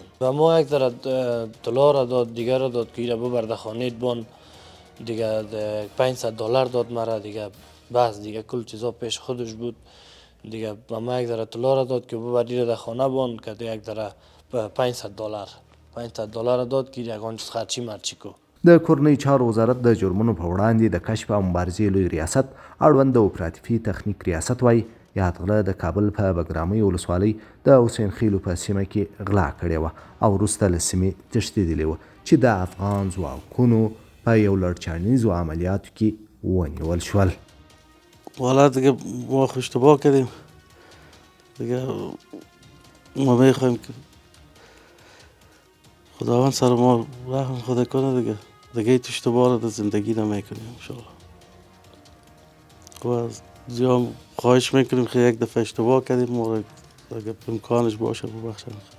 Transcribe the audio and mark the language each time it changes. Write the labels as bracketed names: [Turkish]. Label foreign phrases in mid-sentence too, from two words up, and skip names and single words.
[Persian] به ما یک ذره طلا را داد، دیگر را داد که این را ببر در خانه بان، دیگه $500 داد مرا، دیگه بس دیگه کل چیزا پیش خودش بود. دیگه به ما یک ذره طلا را داد که ببر این را در خانه بان، که یک ذره $500 داد که یگان چیز خرچی مرچی کو. [Pashto] د کورنۍ چارو وزارت د جرمونو په وړاندې د کشف او مبارزې لوی ریاست اړوند د اپراتیفي تخنیک ریاست وایي یادغله د کابل په بګرامۍ ولسوالۍ د حسین خیلو په سیمه کې غلا کړې وه او وروسته له سیمې تښتېدلې وه چې د افغان ځواکونو په یو لړچانیزو عملیاتو کې ونیول شول. [Persian] والا دیگه ما اشتباه کردیم، دیگه ما میخوایم که خداوند سر ما رحم خدا کنه، دیگه هیچ اشتباه رو در زندگی نمیکنیم انشاءالله. و از زیام خواهش میکنیم که یک دفعه اشتباه کردیم ما اگر امکانش باشه ببخشن.